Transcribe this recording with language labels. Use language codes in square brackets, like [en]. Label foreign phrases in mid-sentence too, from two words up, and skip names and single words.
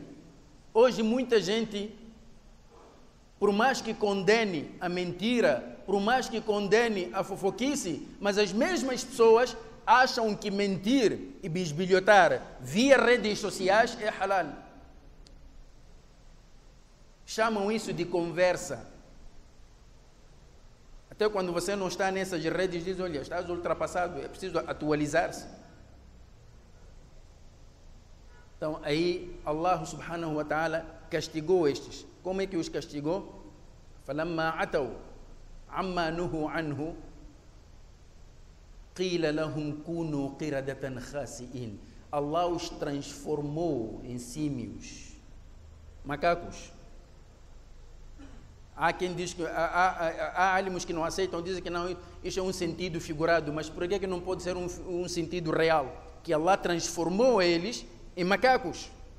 [pt] Hoje muita gente, por mais que condene a mentira, por mais que condene a fofoquice, mas as mesmas pessoas acham que mentir e bisbilhotar via redes sociais é halal. Chamam isso de conversa. Até quando você não está nessas redes, diz: olha, estás ultrapassado, é preciso atualizar-se. Então aí [ar] الله سبحانه وتعالى [pt] castigou estes. Como é que os castigou? [ar] فَلَمَّا عَتَوْا عَمَّا نُهُوا عَنْهُ قِيلَ لَهُمْ كُونُوا قِرَدَةً خَاسِئِينَ. [pt] Allah os transformou em símios, macacos. Há quem diz que há álimos que não aceitam, dizem que não, isso é um sentido figurado, mas por que não pode ser um sentido real? Que Allah transformou eles em macacos.